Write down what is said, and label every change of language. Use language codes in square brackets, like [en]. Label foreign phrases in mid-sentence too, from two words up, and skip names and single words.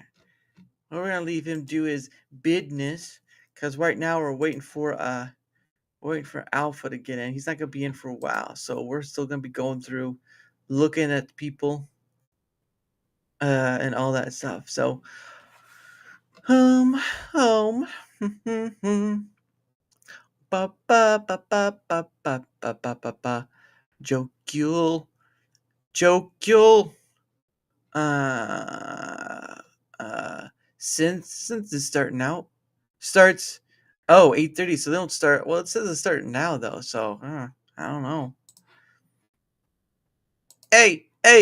[en] What we're gonna leave him do is business, because right now we're waiting for Alpha to get in. He's not gonna be in for a while, so we're still gonna be going through, looking at people, and all that stuff. So, home. Ba ba ba ba ba ba ba ba ba ba. Jokule. Since it's starting out, starts 8:30. So they don't start. Well, it says it's starting now though. So I don't know. Hey.